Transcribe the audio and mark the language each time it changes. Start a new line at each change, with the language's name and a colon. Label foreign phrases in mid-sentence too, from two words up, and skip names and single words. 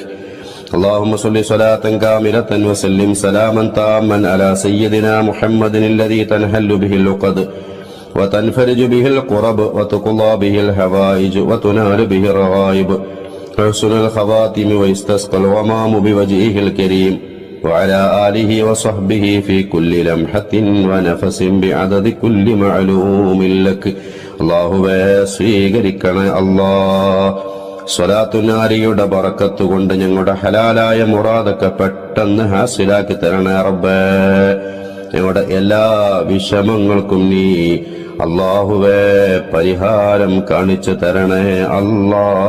Arabic: اللهم صل صلاة كاملة وسلم سلاما تاما على سيدنا محمد الذي تنحل به العقد وتنفرج به الكرب وتقضى به الحوائج وتنال به الرغائب وحسن الخواتم ويستسقى الغمام بوجهه الكريم وعلى آله وصحبه في كل لمحة ونفس بعدد كل معلوم لك.
Malayalam: അല്ലാഹുവേ, സ്വീകരിക്കണേ അല്ലാ. സ്വലാത്തു നാരിയുടെ ബറക്കത്ത് കൊണ്ട് ഞങ്ങളുടെ ഹലാലായ മുറാദൊക്കെ പെട്ടെന്ന് ഹാസിലാക്കി തരണേ റബ്ബേ. ഞങ്ങളുടെ എല്ലാ വിഷമങ്ങൾക്കും നീ അല്ലാഹുവേ പരിഹാരം കാണിച്ചു തരണേ അല്ലാ.